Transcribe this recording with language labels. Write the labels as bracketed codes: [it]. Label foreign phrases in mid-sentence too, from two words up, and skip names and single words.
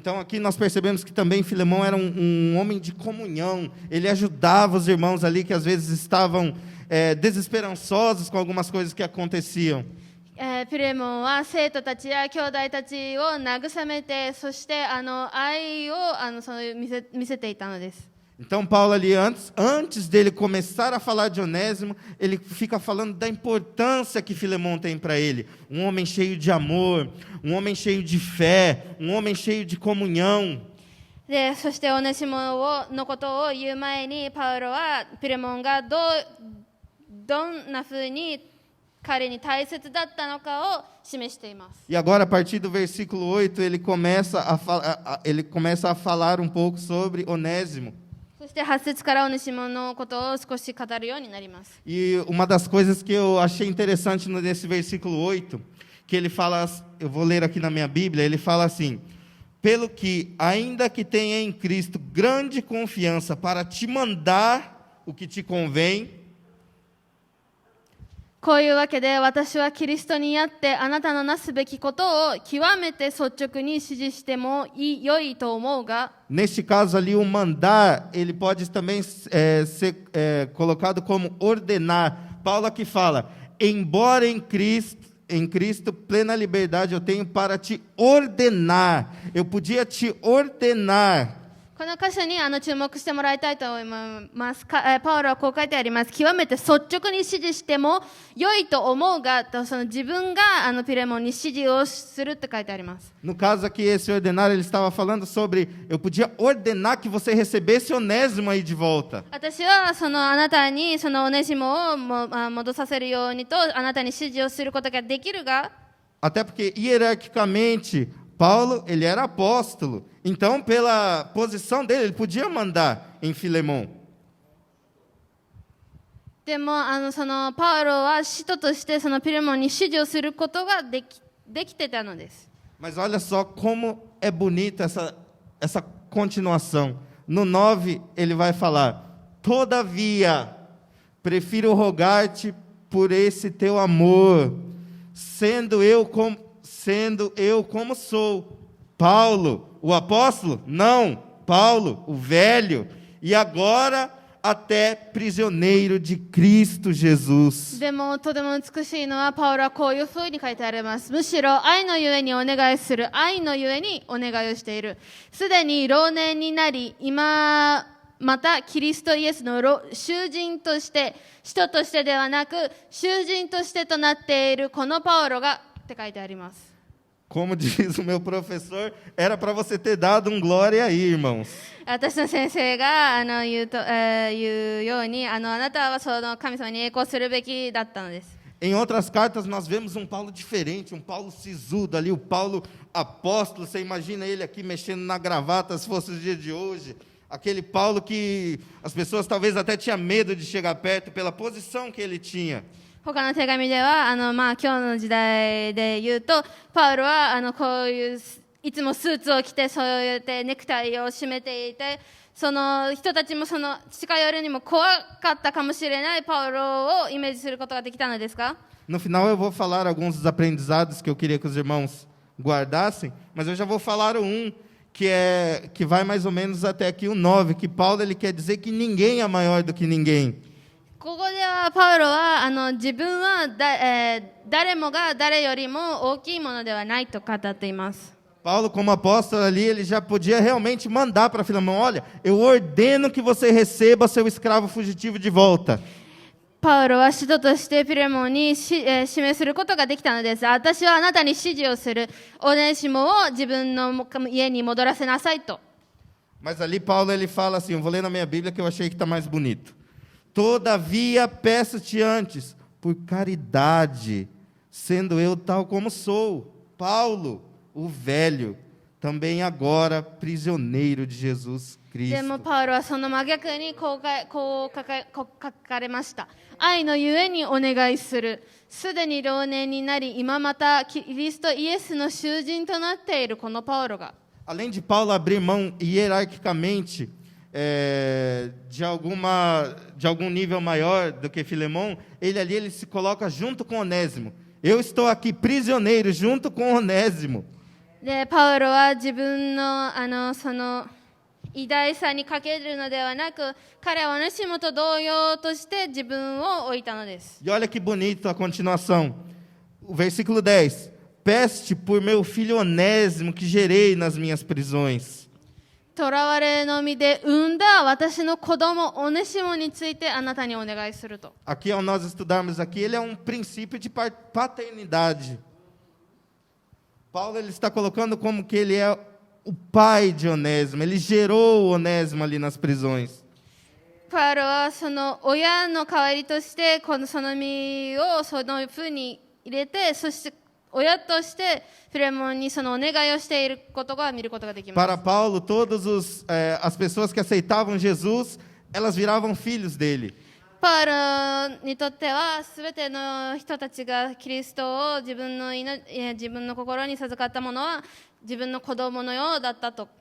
[pt] Então aqui nós percebemos que também Filemão era um homem de comunhão. Ele ajudava os irmãos ali que às vezes estavam desesperançosos com algumas coisas que aconteciam. [ja] ピレモンは生徒たちや兄弟たちを慰めて、そして愛を見せていたのです。 [pt] Então Paulo ali antes dele começar a falar de Onésimo, ele fica falando da importância que Filemão tem para ele. Um homem cheio de amor, um homem cheio de fé, um homem cheio de comunhão. [ja] で、そしてオネシモのことを言う前に、パウロはピレモンがどんなふうに彼に大切だったのかを示しています。 [pt] E agora, a partir do versículo 8, ele começa a falar um pouco sobre Onésimo. [ja] そして8節からオネシモのことを少し語るようになります。 [pt] E uma das coisas que eu achei interessante nesse versículo 8, que ele fala, eu vou ler aqui na minha Bíblia, ele fala assim: pelo que, ainda que tenha em Cristo grande confiança para te mandar o que te convém. [ja] こういうわけで、私はキリストにあってあなたのなすべきことを極めて率直に指示しても良いと思うが、 [pt] Neste caso ali, o mandar, ele pode também ser colocado como ordenar. Paulo aqui fala: embora em Cristo plena liberdade eu tenho para te ordenar. Eu podia te ordenar. [ja] この箇所に注目してもらいたいと思います。パウロはこう書いてあります。極めて率直に指示しても良いと思うが、その自分がピレモンに指示をするって書いてあります。 [pt] No caso aqui, esse ordenar, ele estava falando sobre, eu podia ordenar que você recebesse Onésimo aí de volta. [ja] 私はあなたにオネシモを戻させるようにとあなたに指示をすることができるが、 [pt] Até porque, hierarquicamente, Paulo, ele era apóstolo. Então, pela posição dele, ele podia mandar em Filemão. [ja] でもパウロは使徒としてピレモンに指示をすることができてたのです。 [pt] Mas olha só como é bonita essa continuação. No 9, ele vai falar: todavia, prefiro rogar-te por esse teu amor, sendo eu como sou. Paulo, o apóstolo? Não. Paulo, o velho. E agora até prisioneiro de Cristo Jesus. [ja] でもとても美しいのは、パウロはこういうふうに書いてあります。むしろ愛のゆえにお願いする、愛のゆえにお願いをしている。すでに老年になり、今またキリストイエスの囚人として、使徒としてではなく囚人としてとなっているこのパウロがって書いてあります。 [pt] Como diz o meu professor, era para você ter dado um glória aí, irmãos. [ja] 私の先生が言うように、あなたはその神様に栄光するべきだったのです。 [pt] Em outras cartas nós vemos um Paulo diferente, um Paulo sisudo ali, o Paulo apóstolo. Você imagina ele aqui mexendo na gravata, se fosse o dia de hoje. Aquele Paulo que as pessoas talvez até tinham medo de chegar perto pela posição que ele tinha. [ja] 他の手紙では今日の時代で言うと、パウロはこういういつもスーツを着て、そうやってネクタイを締めていて、その人たちも近寄るにも怖かったかもしれないパウロをイメージすることができたのですか？ [pt] No final eu vou falar alguns dos aprendizados que eu queria que os irmãos guardassem, mas eu já vou falar que vai mais ou menos até aqui o 9, que Paulo ele quer dizer que ninguém é maior do que ninguém. [ja] ここではパウロは自分は誰もが誰よりも大きいものではないと語っています。 [pt] Paulo, como apóstolo ali, ele já podia realmente mandar para Filemão: olha, eu ordeno que você receba seu escravo fugitivo de volta. [ja] パウロは使徒としてピレモンに指名することができたのです。私はあなたに指示をする。オネシモを自分の家に戻らせなさいと。 [pt] Mas ali Paulo ele fala assim, eu vou ler na minha Bíblia que eu achei que está mais bonito. Todavia peço-te antes, por caridade, sendo eu tal como sou, Paulo, o velho, também agora prisioneiro de Jesus Cristo. [ja] でもパウロはその真逆にこう書かれました。愛のゆえにお願いする。すでに老年になり、今またキリストイエスの囚人となっているこのパウロが。 [pt] Além de Paulo abrir mão hierarquicamente de algum nível maior do que Filemão, ele se coloca junto com Onésimo. Eu estou aqui prisioneiro junto com Onésimo. [ja] でパウロは自分のその偉大さにかけるのではなく、彼はオネシモと同様として自分を置いたのです。 [pt] E olha que bonito a continuação. O versículo 10. Peste por meu filho Onésimo que gerei nas minhas prisões. [ja] 囚われの身で産んだ私の子供オネシモについてあなたにお願いすると。 [pt] Aqui, ao nós estudarmos aqui, ele é um princípio de paternidade. Paulo ele está colocando como que ele é o pai de Onésimo. Ele gerou o Onésimo ali nas prisões. [ja] パウロはその親の代わりとしてその身をそのふうに入れて、そして親としてフィレモンにそのお願いをしていることが見ることができます。 [pt] Para Paulo, as pessoas que aceitavam Jesus, elas viravam filhos dele. [ja] パウロにとってはすべての人たちがキリストを自分の心に授かったものは自分の子供のようだったと。